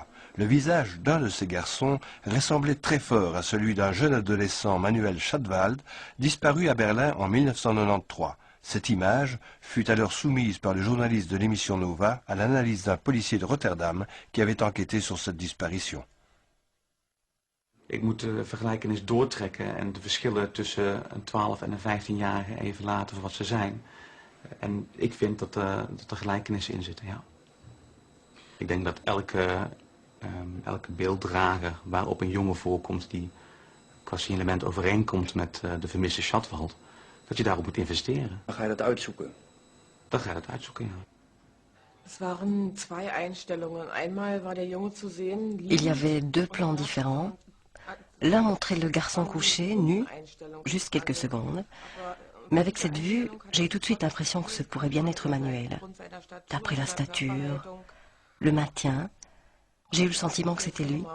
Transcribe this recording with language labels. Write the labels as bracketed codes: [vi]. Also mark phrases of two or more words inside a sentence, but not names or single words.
[fr] Le visage d'un de ces garçons ressemblait très fort à celui d'un jeune adolescent, Manuel Schadwald, disparu à Berlin en 1993. Cette image fut alors soumise par le journaliste de l'émission Nova à l'analyse d'un policier de Rotterdam qui avait enquêté sur cette disparition. [nl] Ik moet de vergelijkenis doortrekken en de verschillen tussen een 12- en een 15-jarige even laten voor wat ze zijn. En ik vind dat er gelijkenissen in zitten, ja. Ik denk dat elke beelddrager waarop een jongen voorkomt die qua signalement overeenkomt met de vermiste Schadwald, dat je daarop moet investeren. Dan ga je dat uitzoeken? Dan ga je dat uitzoeken, ja. [fr] Il y avait deux plans différents. L'un montrait le garçon couché, nu, juste quelques secondes. Mais avec cette vue, j'ai eu tout de suite l'impression que ce pourrait bien être Manuel. D'après la stature, le maintien, j'ai eu le sentiment que c'était lui.